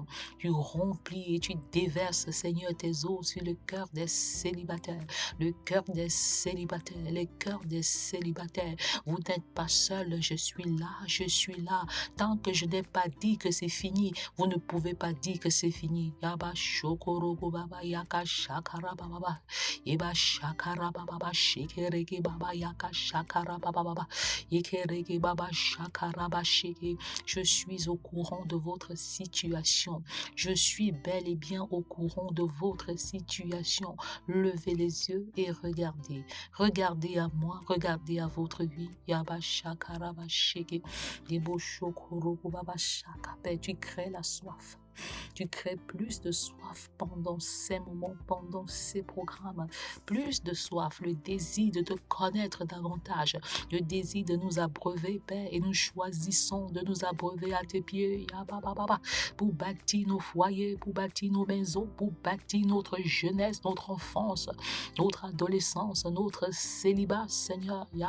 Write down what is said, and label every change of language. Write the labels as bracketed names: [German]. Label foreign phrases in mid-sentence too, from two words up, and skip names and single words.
[French] Tu remplis et tu déverses, Seigneur, tes eaux sur le cœur des célibataires, le cœur des célibataires, les cœurs des célibataires. Vous n'êtes pas seuls, je suis là, je suis là. Tant que je n'ai pas dit que c'est fini, vous ne pouvez pas dire que c'est fini. Yaba shokorogo baba yaka shakara baba. Yeba shakara baba shikereke baba yaka shakara baba. Yekereke baba shakara baba shike. Je suis au courant de votre situation. Je suis bel et bien au courant de votre situation. Levez les yeux et regardez. Regardez à moi, regardez à votre vie. Yaba shakara baba shike. Yebo shokorogo baba shaka. Tu crées la soif. Tu crées plus de soif pendant ces moments, pendant ces programmes. Plus de soif, le désir de te connaître davantage, le désir de nous abreuver, Père, et nous choisissons de nous abreuver à tes pieds, pour bâtir nos foyers, pour bâtir nos maisons, pour bâtir notre jeunesse, notre enfance, notre adolescence, notre célibat, Seigneur.